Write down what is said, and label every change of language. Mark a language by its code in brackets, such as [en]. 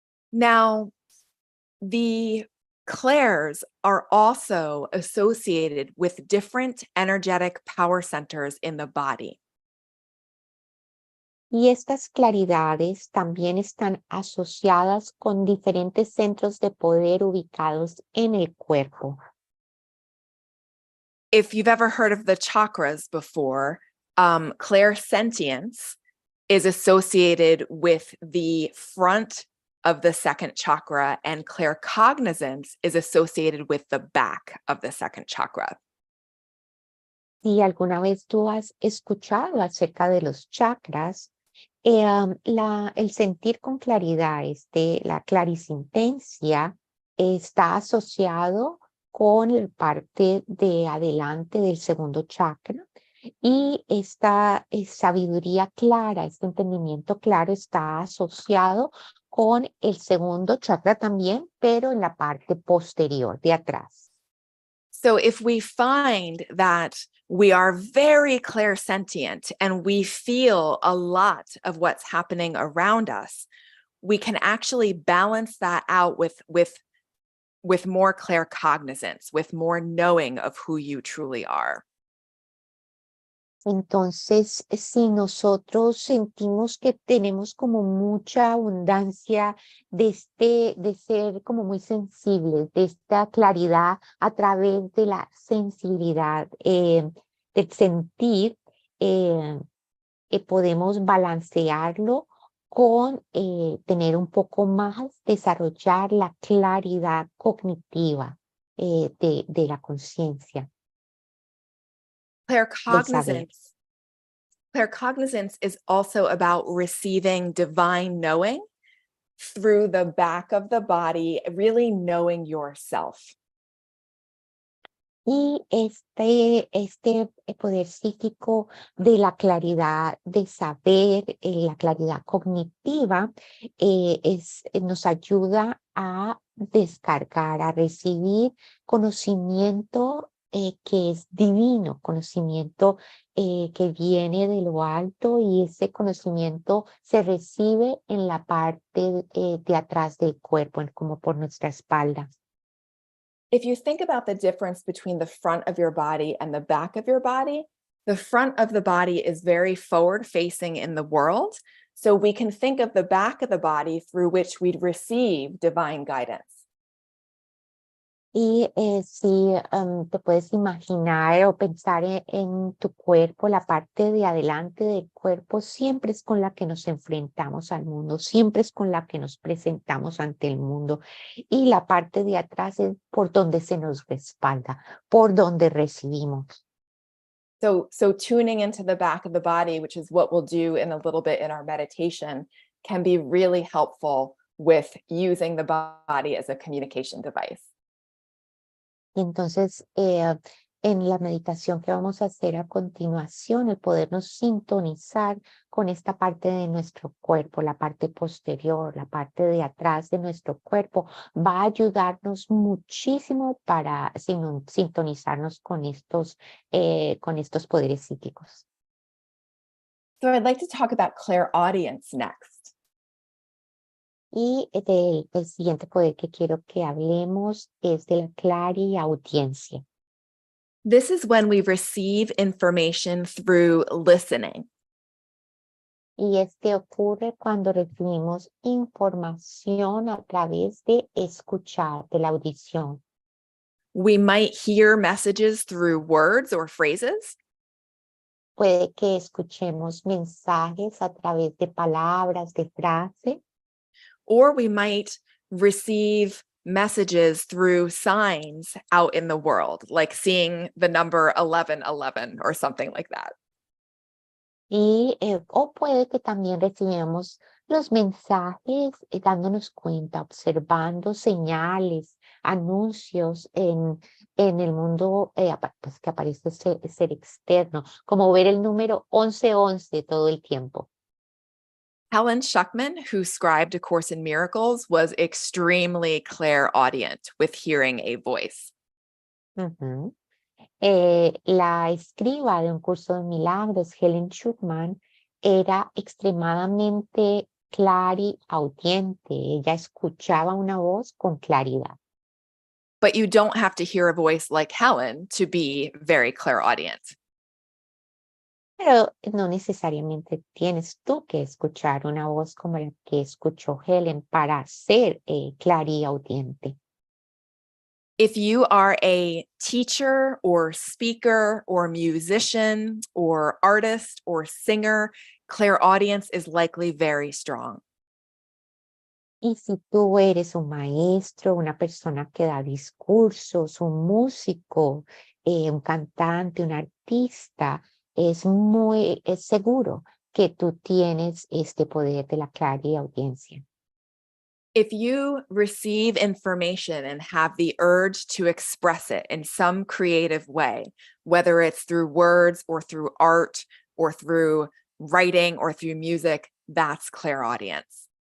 [en] Now, the clairs are also associated with different energetic power centers in the body. [es] Y estas claridades también están asociadas con diferentes centros de poder ubicados en el cuerpo. [en] If you've ever heard of the chakras before, clairsentience is associated with the front of the second chakra, and claircognizance is associated with the back of the second chakra. [es] Si alguna vez tú has escuchado acerca de los chakras, el sentir con claridad, la clarisentencia, está asociado con la parte de adelante del segundo chakra, y esta sabiduría clara, este entendimiento claro está asociado con el segundo chakra también, pero en la parte posterior de atrás. [en] So if we find that we are very clairsentient and we feel a lot of what's happening around us, we can actually balance that out with more claircognizance, with more knowing of who you truly are. [es] Entonces, si nosotros sentimos que tenemos como mucha abundancia de ser como muy sensibles, de esta claridad a través de la sensibilidad, del sentir, eh, podemos balancearlo con tener un poco más, desarrollar la claridad cognitiva de la conciencia, del saber. [en] Claircognizance is also about receiving divine knowing through the back of the body, really knowing yourself. [es] Y este poder psíquico de la claridad de saber, la claridad cognitiva, nos ayuda a descargar, a recibir conocimiento que es divino, conocimiento que viene de lo alto, y ese conocimiento se recibe en la parte de atrás del cuerpo, como por nuestra espalda. [en] If you think about the difference between the front of your body and the back of your body, the front of the body is very forward facing in the world. So we can think of the back of the body through which we'd receive divine guidance. [es] Y si te puedes imaginar o pensar en tu cuerpo, la parte de adelante del cuerpo siempre es con la que nos enfrentamos al mundo, siempre es con la que nos presentamos ante el mundo. Y la parte de atrás es por donde se nos respalda, por donde recibimos. [en] So tuning into the back of the body, which is what we'll do in a little bit in our meditation, can be really helpful with using the body as a communication device. [es] Y entonces, en la meditación que vamos a hacer a continuación, el podernos sintonizar con esta parte de nuestro cuerpo, la parte posterior, la parte de atrás de nuestro cuerpo, va a ayudarnos muchísimo para sintonizarnos con estos poderes psíquicos. [en] So I'd like to talk about clairaudience next. [es] Y el siguiente poder que quiero que hablemos es de la clariaudiencia. [en] This is when we receive information through listening. [es] Y ocurre cuando recibimos información a través de escuchar, de la audición. [en] We might hear messages through words or phrases. [es] Puede que escuchemos mensajes a través de palabras, de frases. [en] Or we might receive messages through signs out in the world, like seeing the number 1111 or something like that. [es] Y, o puede que también recibamos los mensajes dándonos cuenta, observando señales, anuncios en el mundo pues, que aparece ser externo, como ver el número 1111 todo el tiempo. [en] Helen Schuckman, who scribed A Course in Miracles, was extremely clairaudient with hearing a voice. [es] Uh-huh. La escriba de Un Curso de Milagros, Helen Schuckman, era extremadamente clariaudiente. Ella escuchaba una voz con claridad. [en] But you don't have to hear a voice like Helen to be very clairaudient. [es] Pero no necesariamente tienes tú que escuchar una voz como la que escuchó Helen para ser clariaudiente. [en] If you are a teacher or speaker or musician or artist or singer, clairaudience is likely very strong. [es] Y si tú eres un maestro, una persona que da discursos, un músico, un cantante, un artista, es seguro que tú tienes este poder de la clariaudiencia. [en] If you receive information and have the urge to express it in some creative way, whether it's through words or through art or through writing or through music, that's clairaudience.